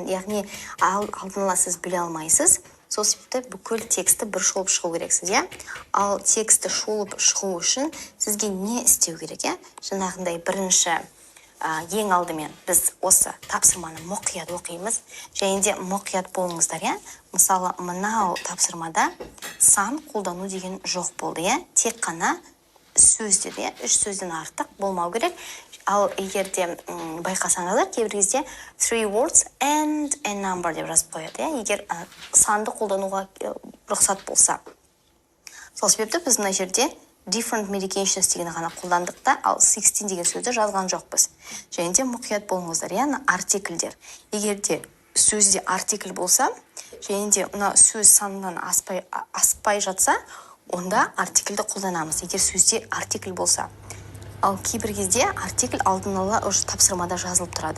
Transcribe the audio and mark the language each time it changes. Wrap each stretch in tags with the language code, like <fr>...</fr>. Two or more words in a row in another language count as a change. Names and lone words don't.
<kk>Яғни алдын ала сіз біле алмайсыз. Сол себепті бүкіл тексті бір шолып шығу керексіз, Ал тексті шолып шығу үшін сізге не істеу керек, Жаңағындай бірінші ең алдымен біз осы тапсырманы мұқият оқимыз, және де мұқият болыңыздар, Мысалы, мынау тапсырмада сан қолдану деген жоқ болды, Тек қана сөз деді, 3 сөзден артық болмау керек. Ал егерде байқасаңыздар, кейбір кезде</kk> <en>3 words and a number</en> <kk>деп жазып қояды, Егер санды қолдануға рұқсат болса. Сол себепті біз мына жерде</kk> <en>different medications</en> <kk>деген ғана қолдандық та, ал 16 деген сөзді жазған жоқпыз. Және де мұқият болыңыздар, артикльдер. Егерде сөзде артикль болса, және де сөз санынан аспай жатса, онда артикльді қолданамыз. Егер сөзде артикль болса. Ал кейбір кезде артикль алдын ала тапсырмада жазылып тұрады.</kk>